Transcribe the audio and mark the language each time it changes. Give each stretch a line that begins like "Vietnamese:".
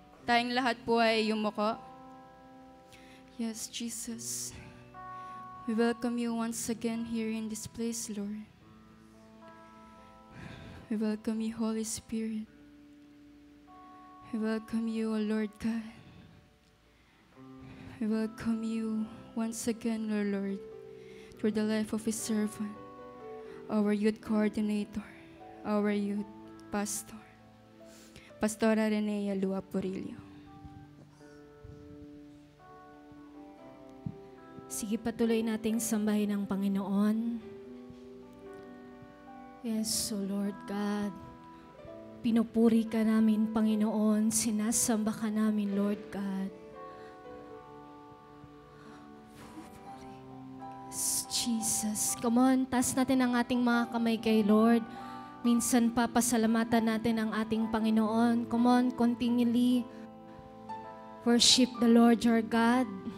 Filipino: Tayong lahat po ay yumuko.
English: Yes, Jesus. We welcome you once again here in this place, Lord. We welcome you, Holy Spirit. We welcome you, O Lord God. We welcome you once again, O Lord, through the life of His servant, our youth coordinator, our youth pastor, Pastora Renea Lua Purillo.
Filipino: Sige, patuloy nating sambahin ang Panginoon. Yes, O Lord God. Pinupuri ka namin, Panginoon. Sinasamba ka namin, Lord God.
English: Yes, Jesus.
Filipino: Come on, taas natin ang ating mga kamay kay Lord. Minsan pa, pasalamatan natin ang ating Panginoon.
English: Come on, continually worship the Lord your God.